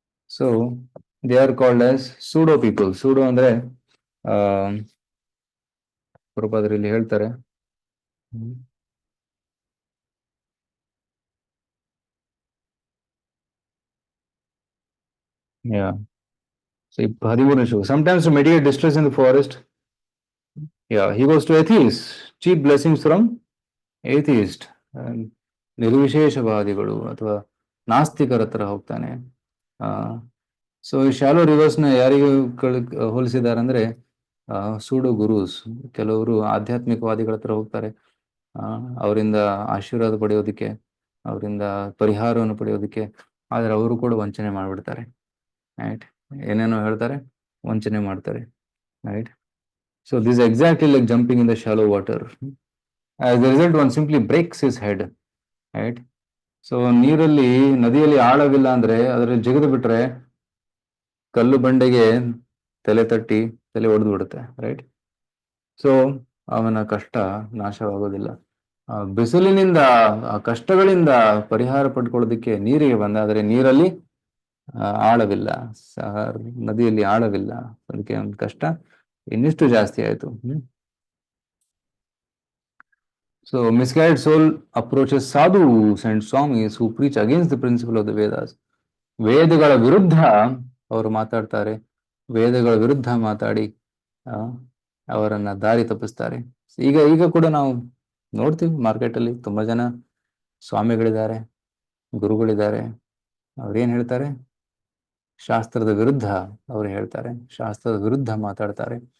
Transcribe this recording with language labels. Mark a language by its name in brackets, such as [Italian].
[English] So they are called as pseudo people. [Kannada] Pseudo ಅಂದ್ರೆ ಪ್ರಭಾದ್ರಲ್ಲಿ ಹೇಳ್ತಾರೆ, [English] yeah. So 13 sometimes to mitigate distress in the forest, yeah, he goes to atheists, cheap blessings from atheist, [Kannada] ನಿರ್ವಿಶೇಷವಾದಿಗಳು ಅಥವಾ ನಾಸ್ತಿಕರ ಹತ್ರ ಹೋಗ್ತಾನೆ. So [English] shallow rivers [Kannada] ನ ಯಾರಿಗೆ ಹೋಲಿಸಿದ್ದಾರೆ ಅಂದ್ರೆ [English] Pseudo gurus. [Kannada] ಕೆಲವರು ಆಧ್ಯಾತ್ಮಿಕವಾದಿಗಳ ಹತ್ರ ಹೋಗ್ತಾರೆ, ಅವರಿಂದ ಆಶೀರ್ವಾದ ಪಡೆಯೋದಕ್ಕೆ, ಅವರಿಂದ ಪರಿಹಾರವನ್ನು ಪಡೆಯೋದಕ್ಕೆ, ಆದ್ರೆ ಅವರು ಕೂಡ ವಂಚನೆ ಮಾಡ್ಬಿಡ್ತಾರೆ. [English] right, [Kannada] ಏನೇನೋ ಹೇಳ್ತಾರೆ, ವಂಚನೆ ಮಾಡ್ತಾರೆ. [English] Right, so this exactly like jumping in the shallow water. As the result one simply breaks his head. [Kannada] Right, so ನೀರಲ್ಲಿ, ನದಿಯಲ್ಲಿ ಆಳವಿಲ್ಲ ಅಂದ್ರೆ ಅದರಲ್ಲಿ ಜಿಗಿದು ಬಿಟ್ರೆ ಕಲ್ಲು ಬಂಡೆಗೆ ತಲೆ ತಟ್ಟಿ ತಲೆ ಒಡೆದು ಬಿಡುತ್ತೆ. ರೈಟ್, ಸೊ ಅವನ ಕಷ್ಟ ನಾಶವಾಗೋದಿಲ್ಲ. ಬಿಸಿಲಿನಿಂದ, ಕಷ್ಟಗಳಿಂದ ಪರಿಹಾರ ಪಡ್ಕೊಳ್ಳೋದಕ್ಕೆ ನೀರಿಗೆ ಬಂದ, ಆದರೆ ನೀರಲ್ಲಿ ಆಳವಿಲ್ಲ, ನದಿಯಲ್ಲಿ ಆಳವಿಲ್ಲ, ಅದಕ್ಕೆ ಒಂದು ಕಷ್ಟ ಇನ್ನಿಷ್ಟು ಜಾಸ್ತಿ ಆಯ್ತು. [English] So misguided soul approaches sadhus and swamis who preach against the principle of the Vedas. [Kannada] ವೇದಗಳ ವಿರುದ್ಧ ಅವರು ಮಾತಾಡ್ತಾರೆ, ವೇದಗಳ ವಿರುದ್ಧ ಮಾತಾಡಿ ಅವರನ್ನ ದಾರಿ ತಪ್ಪಿಸ್ತಾರೆ. ಈಗ ಕೂಡ ನಾವು ನೋಡ್ತೀವಿ, ಮಾರ್ಕೆಟ್ ಅಲ್ಲಿ ತುಂಬಾ ಜನ ಸ್ವಾಮಿಗಳಿದ್ದಾರೆ, ಗುರುಗಳಿದ್ದಾರೆ. ಅವ್ರೇನ್ ಹೇಳ್ತಾರೆ, ಶಾಸ್ತ್ರದ ವಿರುದ್ಧ ಅವ್ರು ಹೇಳ್ತಾರೆ, ಶಾಸ್ತ್ರದ ವಿರುದ್ಧ ಮಾತಾಡ್ತಾರೆ.